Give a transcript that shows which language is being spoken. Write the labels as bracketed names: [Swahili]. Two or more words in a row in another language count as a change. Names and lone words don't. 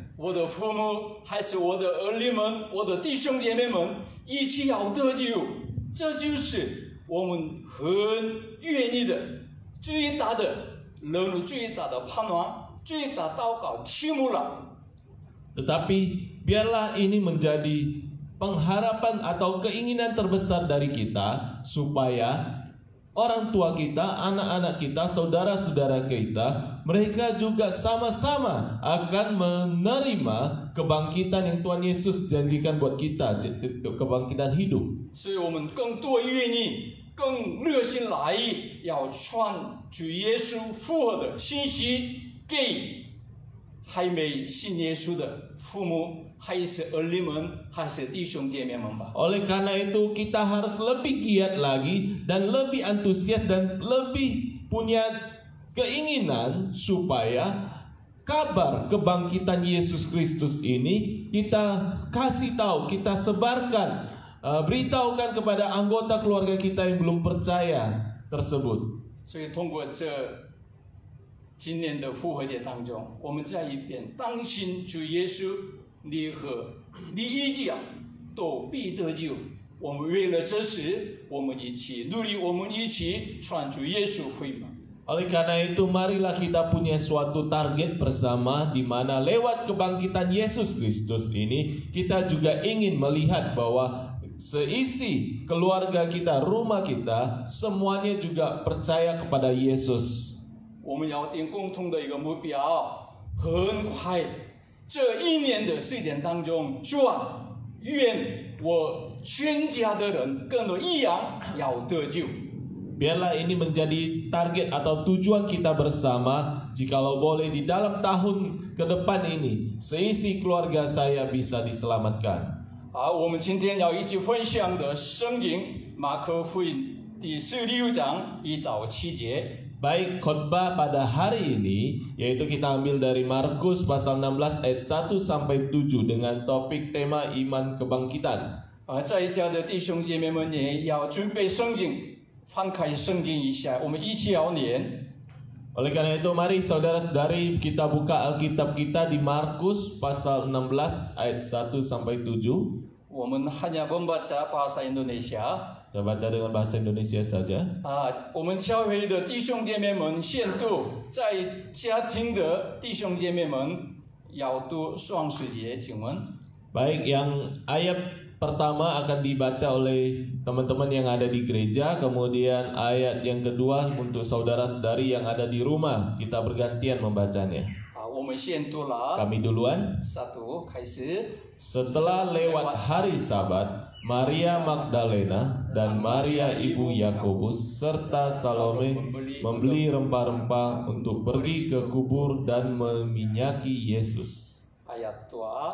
[Chinese] 我的父母还是我的儿女们，我的弟兄姐妹们一起要得救，这就是我们很愿意的最大的人最大的盼望， 最大祷告题目了。 [Indonesian] Tetapi biarlah ini menjadi pengharapan atau keinginan terbesar dari kita supaya orang tua kita, anak-anak kita, saudara-saudara kita, mereka juga sama-sama akan menerima kebangkitan yang Tuhan Yesus janjikan buat kita, kebangkitan hidup. [Chinese] 所以我们更多愿意、更热心来意，要传主耶稣复活的信息给还没信耶稣的父母，还是儿女们，还是弟兄姐妹们吧。 [Indonesian] Oleh karena itu kita harus lebih giat lagi dan lebih antusias dan lebih punya keinginan supaya kabar kebangkitan Yesus Kristus ini kita kasih tahu, kita sebarkan, beritahukan kepada anggota keluarga kita yang belum percaya tersebut. [Chinese] 所以通过这今年的复活节当中，我们再一遍当信主耶稣，你和你一家都必得救。我们为了这事，我们一起努力，我们一起传主耶稣福音。 [Indonesian] Oleh karena itu marilah kita punya suatu target bersama di mana lewat kebangkitan Yesus Kristus ini kita juga ingin melihat bahwa seisi keluarga kita, rumah kita semuanya juga percaya kepada Yesus. [Chinese] 我们要定共同的一个目标，很快这一年的时间当中，主啊，愿我全家的人跟我一样要得救。 [Indonesian] Biarlah ini menjadi target atau tujuan kita bersama. Jikalau boleh di dalam tahun ke depan ini seisi keluarga saya bisa diselamatkan. [Chinese] 好，我们今天要一起分享的圣经马可福音第16章1到7节。 [Indonesian] Baik, khotbah pada hari ini yaitu kita ambil dari Markus pasal 16 ayat 1 sampai 7 dengan topik tema iman kebangkitan. [Chinese] 在家的弟兄姐妹们也要准备圣经，翻开圣经一下，我们一起要念。 [Indonesian] Oleh karena itu mari saudara-saudari kita buka Alkitab kita di Markus pasal 16 ayat 1 sampai 7. 我们 hanya membaca bahasa Indonesia. Kita baca dengan bahasa Indonesia saja. [Chinese] 我们教会的弟兄姐妹们先读，在家庭的弟兄姐妹们要读双十节经文。 [Indonesian] Baik, yang ayat pertama akan dibaca oleh teman-teman yang ada di gereja, kemudian ayat yang kedua untuk saudara-saudari yang ada di rumah. Kita bergantian membacanya. [Chinese] 我们先读了。 [Indonesian] Kami duluan. [Chinese] 1 开始。 [Indonesian] Setelah lewat hari Sabat, Maria Magdalena dan Maria ibu Yakobus serta Salome membeli rempah-rempah untuk pergi ke kubur dan meminyaki Yesus. Ayat 2.